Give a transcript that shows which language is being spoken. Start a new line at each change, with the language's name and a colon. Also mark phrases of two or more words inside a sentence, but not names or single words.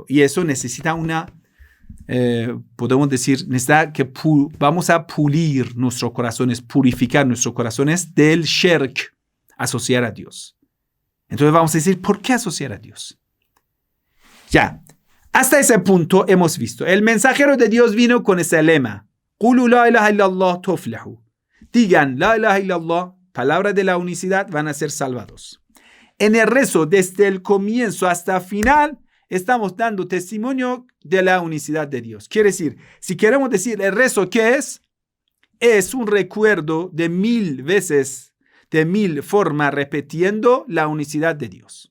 Spanish: Y eso necesita podemos decir, vamos a pulir nuestros corazones, purificar nuestros corazones del shirk, asociar a Dios. Entonces vamos a decir, ¿por qué asociar a Dios? Ya, hasta ese punto hemos visto. El mensajero de Dios vino con ese lema.
Arabic: قولوا لا إله إلا الله تفلحوا. Digan لا إله إلا الله,
Spanish: palabra de la unicidad, van a ser salvados. En el rezo, desde el comienzo hasta el final, estamos dando testimonio de la unicidad de Dios. Quiere decir, si queremos decir el rezo, ¿qué es? Es un recuerdo de 1000 veces, de 1000 formas, repitiendo la unicidad de Dios.